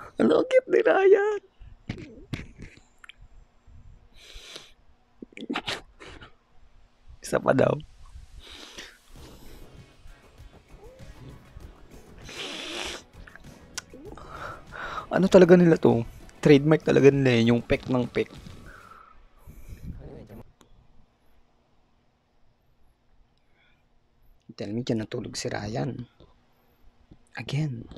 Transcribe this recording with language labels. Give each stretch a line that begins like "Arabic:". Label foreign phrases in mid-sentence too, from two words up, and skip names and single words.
Filipino: Ano, ang cute ni Ryan. Isa pa daw. Ano talaga nila to? Trademark talaga nila yun, yung pek ng pek.
Thai: คนอื่นจะ
English: Tell me,
Filipino: dyan natulog si Ryan.
English: Again.